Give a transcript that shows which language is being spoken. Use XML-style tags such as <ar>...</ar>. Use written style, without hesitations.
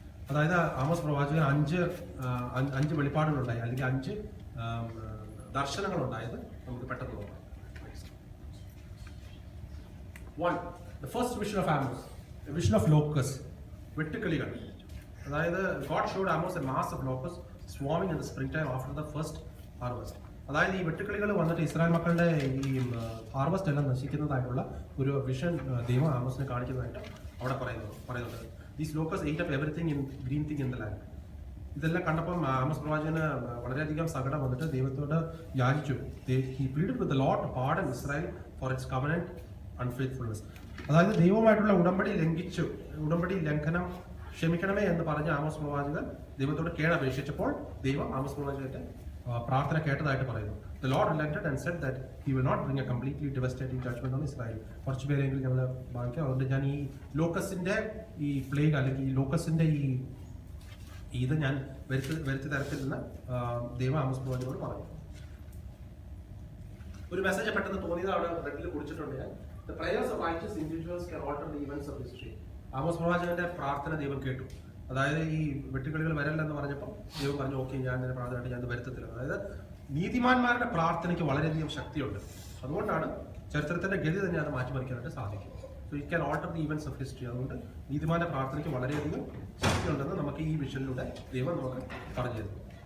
<ml>അതായത് ആമോസ് പ്രവാചകൻ 5 വെളിപ്പാടുകളുണ്ടായി, അല്ലെങ്കിൽ 5 ദർശനങ്ങളുണ്ടായത് നമുക്ക് പെട്ടെന്ന് നോക്കാം. 1.</ml> <en>The first vision of Amos, the vision of locusts,</en> <ml>വെട്ടുക്കിളികൾ.</ml> <en>അതായത് God showed Amos a mass of locusts swarming in the springtime after the first harvest.</en> <ml>അതായത് ഈ വെട്ടുക്കിളികൾ വന്നിട്ട് ഇസ്രായേൽ മക്കളുടെ ഈ ഹാർവസ്റ്റ് എല്ലാം നശിക്കുന്നതായിട്ടുള്ള ഒരു വിഷൻ ദൈവം ആമോസിനെ കാണിക്കുന്നതായിട്ട് അവിടെ പറയുന്നുണ്ട്.</ml> <en>These locusts ate up everything in green thing in the land.</en> <ml>ഇതെല്ലാം കണ്ടപ്പം ആമോസ് പ്രവാചകന് വളരെയധികം സങ്കടം വന്നിട്ട് ദൈവത്തോട് യാചിച്ചു.</ml> <en>He pleaded with the Lord to pardon Israel for its covenant unfaithfulness.</en> <ml>അതായത് ദൈവമായിട്ടുള്ള ഉടമ്പടി ലംഘനം ക്ഷമിക്കണമേ എന്ന് പറഞ്ഞ ആമോസ് പ്രവാചകൻ ദൈവത്തോട് കേണപേക്ഷിച്ചപ്പോൾ ദൈവം ആമോസ് പ്രവാചകന്റെ പ്രാർത്ഥന കേട്ടതായിട്ട് പറയുന്നു.</ml> <en>The Lord relented and said that he will not bring a completely devastating judgment on Israel.</en> <ml>കുറച്ച് പേരെങ്കിലും ഞങ്ങൾ വായിക്കാം. അതുകൊണ്ട് ഞാൻ ഈ ലോക്കസിന്റെ ഈ പ്ലേഗ് അല്ലെങ്കിൽ ഈ ലോക്കസിന്റെ ഇത് ഞാൻ വരുത്തി തരത്തില്ലെന്ന് ദൈവം ആമോസ് പ്രവാചകനോട് പറഞ്ഞു. ഒരു മെസ്സേജ് പെട്ടെന്ന് തോന്നിയത് അവിടെ റെഡിൽ കുറിച്ചിട്ടുണ്ട് ഞാൻ.</ml> <en>The prayers of righteous individuals can alter the events of history.</en> <ml>Amos പ്രവാചകന്റെ പ്രാർത്ഥന ദൈവം കേട്ടു. അതായത് ഈ വെട്ടുക്കിളികൾ വരല്ലെന്ന് പറഞ്ഞപ്പോൾ ദൈവം പറഞ്ഞു, ഓക്കെ, ഞാൻ ഇതിനെ പ്രാർത്ഥനയായിട്ട് ഞാൻ വരുത്തത്തില്ല. അതായത് നീതിമാന്മാരുടെ പ്രാർത്ഥനയ്ക്ക് വളരെയധികം ശക്തിയുണ്ട്. അതുകൊണ്ടാണ് ചരിത്രത്തിന്റെ ഗതി തന്നെ അത് മാറ്റിമറിക്കാനായിട്ട് സാധിക്കും.</ml> <en>So it can alter the events of history.</en> <ml>അതുകൊണ്ട് നീതിമാന്റെ പ്രാർത്ഥനയ്ക്ക് വളരെയധികം ശക്തിയുണ്ടെന്ന് നമുക്ക് ഈ വിഷനിലൂടെ ദൈവം നമുക്ക് പറഞ്ഞു തരുന്നു.</ml>